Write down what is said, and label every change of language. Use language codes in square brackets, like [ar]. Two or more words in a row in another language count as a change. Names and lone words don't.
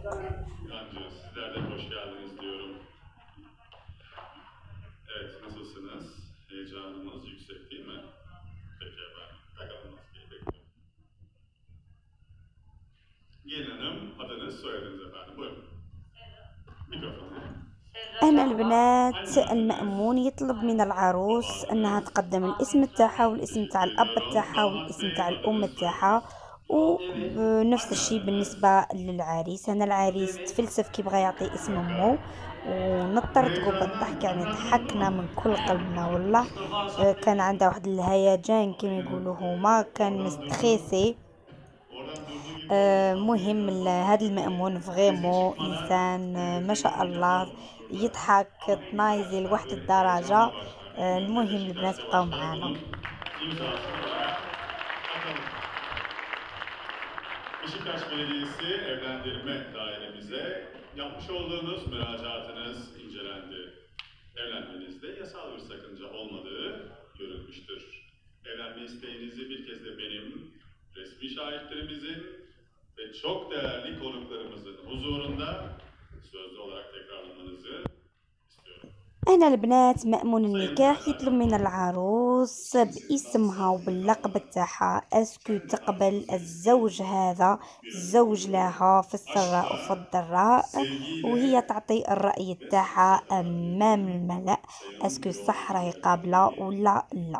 [tr] Sizler de hoş geldiniz diyorum. Evet, nasılsınız? Heyecanınız yüksek değil mi? Peki efendim, bakalım nasıl bekliyorum. Gelin hanım, adınız, soyadınız efendim. Buyurun. Mikrofonu. [ar] هنا البنات المأمون يطلب من العروس انها تقدم الاسم تاعها والاسم تاع الاب تاعها والاسم تاع الام تاعها، ونفس الشيء بالنسبة للعريس. هنا العريس تفلسف كي بغى يعطي اسم امه ونطرطقوا بالضحك، يعني ضحكنا من كل قلبنا والله. كان عنده واحد الهيجان كما يقولوا هما، كان مستخيسي. مهم هذا المأمون فريمون انسان ما شاء الله، يضحك تنايزي لواحد الدرجة. المهم البنات بقاو معانا. [tr] Beşiktaş Belediyesi Evlendirme Dairemize yapmış olduğunuz müracaatınız incelendi. Evlenmenizde yasal bir sakınca olmadığı görülmüştür. Evlenme isteğinizi bir kez de benim, resmi şahitlerimizin ve çok değerli konuklarımızın huzurunda sözlü olarak tekrarlamanızı istiyorum. [ar] هنا البنات مأمون النكاح يطلب من العروس باسمها وباللقب تاعها اسكو تقبل الزوج هذا الزوج لها في السراء وفي الضراء، وهي تعطي الرأي تاعها امام الملأ اسكو صح راهي قابلة ولا لا.